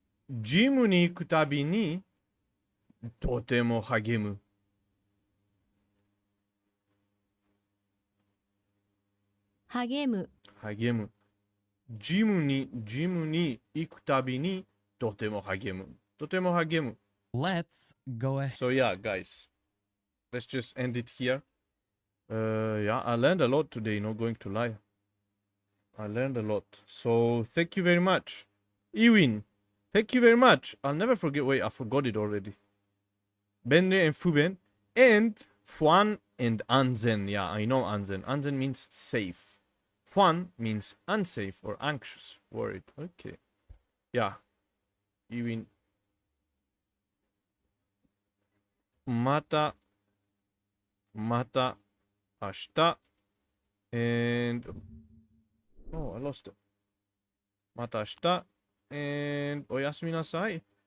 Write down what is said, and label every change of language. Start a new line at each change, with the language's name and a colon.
Japanese: ジムに行くたびにとても励む。励む。励む。ジムに行くたびにとても励む。とても励む。
English: Let's go ahead. So yeah, guys, let's just end it here. Yeah, I learned a lot today, not going to lie. I learned a lot. So thank you very much. Ewin, thank you very much. I'll never forget. Wait, I forgot it already. Benre and Fuben. And Fuan and Anzen. Yeah, I know Anzen. Anzen means safe. Fuan means unsafe or anxious, worried. Okay. Yeah. Ewin.
Japanese: また明日
English: and oh, I lost it.
Japanese: また明日 and おやすみなさい。